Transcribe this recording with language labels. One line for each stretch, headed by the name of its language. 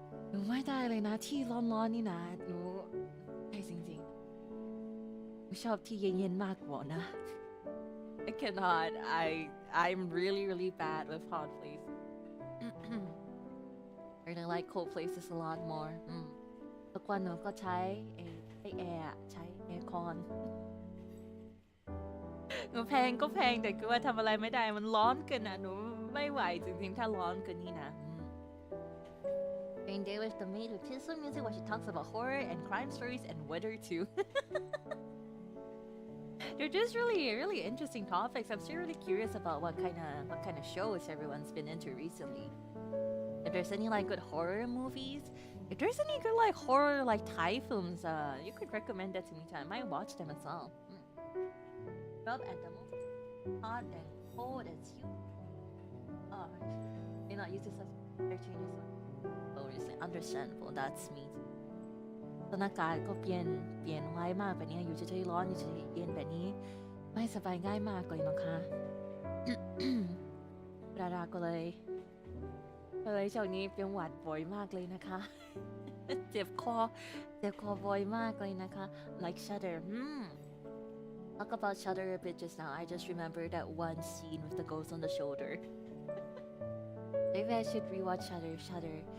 Thai: หนูไม่ได้เลยนะที่ร้อนๆนี่นะหนูไม่จริงๆหนูชอบที่เย็นๆมากกว่านะ
English: I cannot. I'm really bad with hot places. I really like cold places a lot more.
Thai: ทุกวันหนูก็ใช้แอร์ใช้แอร์คอนหนูแพงก็แพงแต่คือว่าทำอะไรไม่ได้มันร้อนเกินนะหนูไม่ไหวจริงๆถ้าร้อนเกินนี่นะ
English: Rain Day with the Maid with peaceful music where she talks about horror and crime stories and weather too. They're just really interesting topics. I'm still really curious about what kind of shows everyone's been into recently. If there's any like good horror movies, if there's any good like horror like Thai films, you could recommend that to me too. I might watch them as well. Rub at the moment, hot and cold as you are. May not use this as their changes. Understandable. That's me.
Thai: สถานการณ์ก็เปลี่ยนไวมากแบบนี้อยู่เฉยๆร้อนอยู่เฉยๆเย็นแบบนี้ไม่สบายง่ายมากเลยนะคะ ราก็เลยช่วงนี้เป็นหวัดบ่อยมากเลยนะคะ เจ็บคอบ่อยมากเลยนะคะ
English: like shudder talk about Shutter a bit just now. I just remembered that one scene with the ghost on the shoulder. Maybe I should rewatch Shutter.